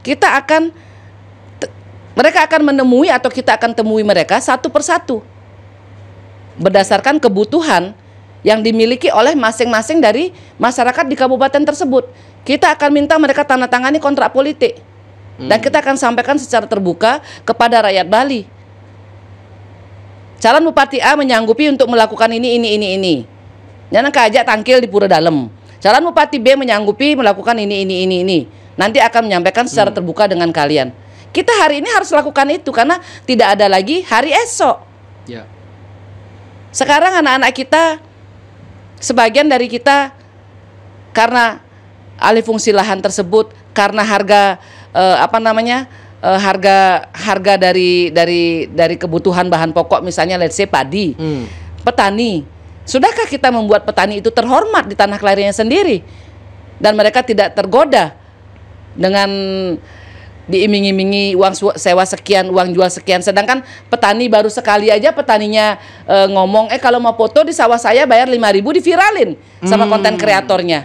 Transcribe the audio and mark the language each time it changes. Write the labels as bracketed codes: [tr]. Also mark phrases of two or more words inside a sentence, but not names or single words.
[id] Mereka akan menemui atau kita akan temui mereka satu persatu berdasarkan kebutuhan yang dimiliki oleh masing-masing dari masyarakat di kabupaten tersebut. kita akan minta mereka tanda tangani kontrak politik. Dan kita akan sampaikan secara terbuka kepada rakyat Bali. Calon Bupati A menyanggupi untuk melakukan ini. [ban] Jangan keajak tangkil di Pura Dalem. [id] Calon Bupati B menyanggupi melakukan ini. Nanti akan menyampaikan secara terbuka dengan kalian. Kita hari ini harus lakukan itu karena tidak ada lagi hari esok. Ya. Sekarang anak-anak kita, sebagian dari kita karena alih fungsi lahan tersebut, karena harga harga dari kebutuhan bahan pokok, misalnya [en] let's say [id] padi, petani. Sudahkah kita membuat petani itu terhormat di tanah kelahirannya sendiri dan mereka tidak tergoda dengan diiming-imingi uang sewa sekian, uang jual sekian, sedangkan petani baru sekali aja petaninya ngomong kalau mau foto di sawah saya bayar 5.000, diviralin sama konten kreatornya.